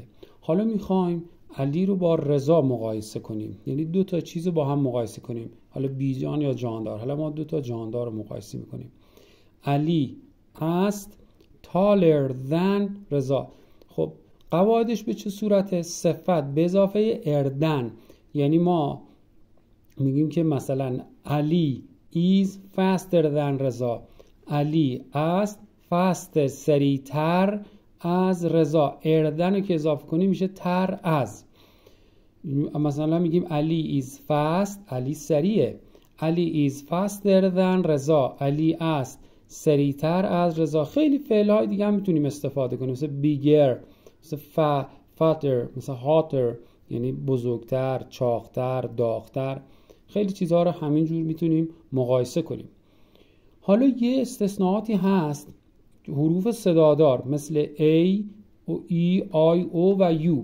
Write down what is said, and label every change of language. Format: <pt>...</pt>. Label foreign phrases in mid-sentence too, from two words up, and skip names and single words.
<fa>حالا میخوایم علی رو با رضا مقایسه کنیم، یعنی دو تا چیز رو با هم مقایسه کنیم، حالا بیجان یا جاندار. حالا ما دو تا جاندار رو مقایسه میکنیم.</fa> <en>علی است taller than رضا.</en> <fa>خب قواعدش به چه صورته؟ صفت به اضافه اردن، یعنی ما میگیم که مثلا علی</fa> <en>is faster than</en> <fa>رضا. علی است fast، سریعتر از رضا. اردن رو که اضافه کنیم میشه تر از. مثلا میگیم علی</fa> <en>is fast،</en> <fa>علی سریعه. علی</fa> <en>is faster than</en> <fa>رضا. علی است سریعتر از رضا. خیلی فعل‌های دیگه هم میتونیم استفاده کنیم، مثل bigger، مثل fatter، مثل hotter، یعنی بزرگتر، چاقتر، داغتر. خیلی چیزها رو همینجور میتونیم مقایسه کنیم. حالا یه استثناءاتی هست، حروف صدادار مثل A و E، I، O و U.</fa>